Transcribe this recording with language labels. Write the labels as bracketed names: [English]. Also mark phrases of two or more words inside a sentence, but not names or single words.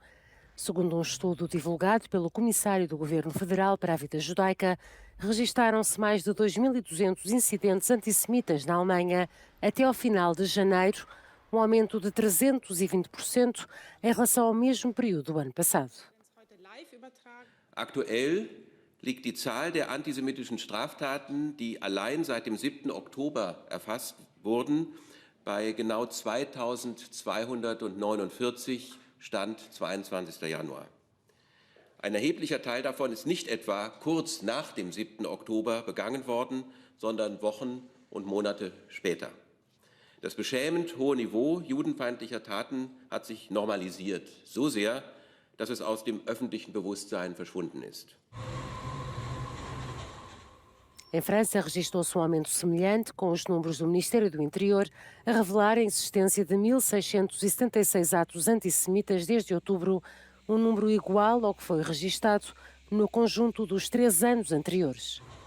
[Portuguese] Segundo um estudo divulgado pelo Comissário do Governo Federal para a Vida Judaica, registaram-se mais de 2.200 incidentes antissemitas na Alemanha até ao final de janeiro, um aumento de 320% em relação ao mesmo período do ano passado. [German] Aktuell liegt die Zahl der antisemitischen Straftaten, die allein seit dem 7. Oktober erfasst wurden, bei genau 2.249, Stand 22. Januar. Ein erheblicher Teil davon ist nicht etwa kurz nach dem 7. Oktober begangen worden, sondern Wochen und Monate später. Das beschämend hohe Niveau judenfeindlicher Taten hat sich normalisiert, so sehr, dass es aus dem öffentlichen Bewusstsein verschwunden ist. [Portuguese] Em França, registrou-se um aumento semelhante, com os números do Ministério do Interior a revelar a existência de 1.676 atos antissemitas desde outubro, um número igual ao que foi registado no conjunto dos 3 anos anteriores.